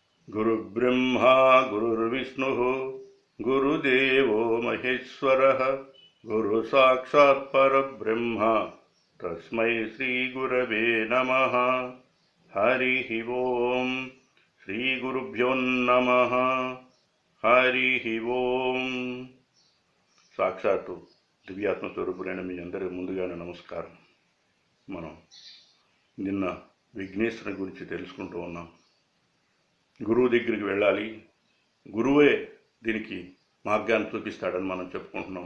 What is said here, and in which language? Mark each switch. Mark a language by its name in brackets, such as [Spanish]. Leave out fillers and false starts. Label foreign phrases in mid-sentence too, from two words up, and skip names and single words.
[Sanskrit] गुरुर्ब्रह्मा गुरुर्विष्णुः गुरुदेवो महेश्वरः गुरुसाक्षात् परब्रह्म तस्मै श्रीगुरवे नमः। हरिः ओं श्रीगुरुभ्यो नमः। हरिः ओं। [Telugu] సాక్షాత్తు దివ్యాత్మ స్వరూపులైన మీ అందరి ముందుగానే నమస్కారం. మనం నిన్న విఘ్నేశ్వరుని గురించి తెలుసుకుంటూ ఉన్నాం. గురువు దగ్గరికి వెళ్ళాలి, గురువే దీనికి మార్గాన్ని చూపిస్తాడని మనం చెప్పుకుంటున్నాం.